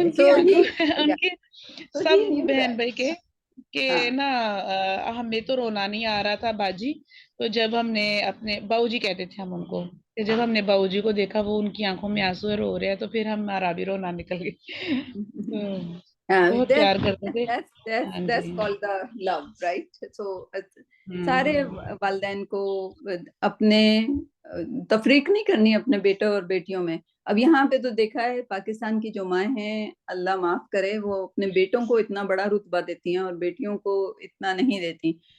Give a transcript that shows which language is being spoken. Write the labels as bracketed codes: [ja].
[ur] ان کی آنکھوں ان کے سب بہن بھائی کے کہ نا ہمیں تو رونا نہیں آ رہا تھا باجی. تو جب ہم نے اپنے باؤ جی کہتے تھے ہم ان کو, کہ جب ہم نے باؤ جی کو دیکھا وہ ان کی آنکھوں میں آنسو رو رہے ہیں, تو پھر ہمارا بھی رونا نکل گیا. بہت پیار کرتے تھے. [en] That's called the love, right? [ur] So سارے والدین کو اپنے تفریق نہیں کرنی اپنے بیٹے اور بیٹیوں میں. اب یہاں پہ تو دیکھا ہے پاکستان کی جو مائیں ہیں, اللہ معاف کرے, وہ اپنے بیٹوں کو اتنا بڑا رتبہ دیتی ہیں اور بیٹیوں کو اتنا نہیں دیتی.